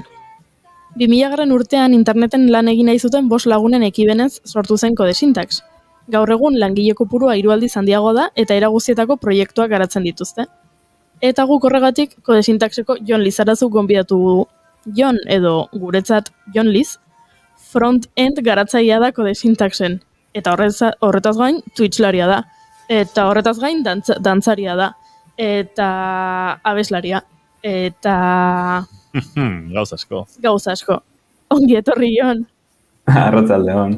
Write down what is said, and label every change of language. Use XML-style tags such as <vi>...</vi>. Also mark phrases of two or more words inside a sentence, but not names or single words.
<eu>2000 urtean interneten lan egin nahi zuten 5 lagunen ekibenez sortu zen Codesintax. Gaur egun langile kopurua 3 aldiz handiago da eta era guztietako proiektuak garatzen dituzte. Eta guk horregatik Codesintaxeko Jon Lizarazu gonbidatu dugu. Jon edo guretzat Jon Liz, front-end garatzailea da Codesintaxen. Eta horretaz gain Twitchlaria da. Eta horretaz gain dantzaria da. Eta abeslaria. Eta Gauza asko. Gauza asko. Ongi etorri, Jon. Arratsaldeon.</eu>